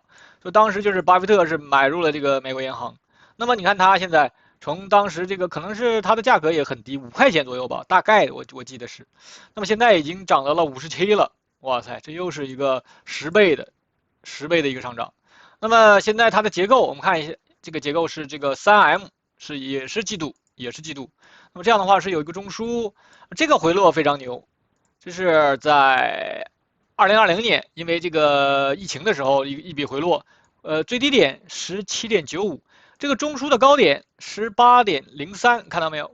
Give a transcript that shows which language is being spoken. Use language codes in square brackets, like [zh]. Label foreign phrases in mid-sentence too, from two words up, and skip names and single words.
[zh] 所以當時就是巴菲特是買入了這個美國銀行。那麼你看他現在從當時這個可能是它的價格也很低，5塊錢左右吧，大概我記得是。那麼現在已經漲到了57了，哇塞，這又是一個10倍的一個上漲。那麼現在它的結構，我們看一下，這個結構是這個3M，也是季度。那麼這樣的話是有一個中樞，這個回落非常牛，這是在2020年，因為這個疫情的時候一筆回落，最低點17.95，這個中樞的高點18.03，看到沒有？